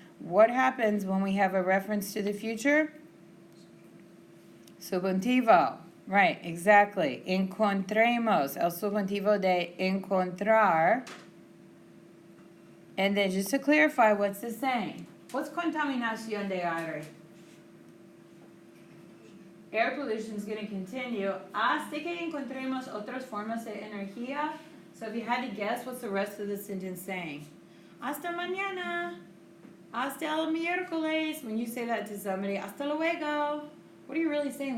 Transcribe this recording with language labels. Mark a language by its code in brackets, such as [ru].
[en] What happens when we have a reference to the future? Subjuntivo. Right, exactly. Encontremos. [es] El subjuntivo de encontrar. [en] And then just to clarify, what's this saying? What's contaminación de aire? Air pollution is going to continue [es] hasta que encontremos otras formas de energía. [en] So if you had to guess, what's the rest of the sentence saying? [es] Hasta mañana. Hasta el miércoles. [en] When you say that to somebody, [es] hasta luego. [en] What are you really saying?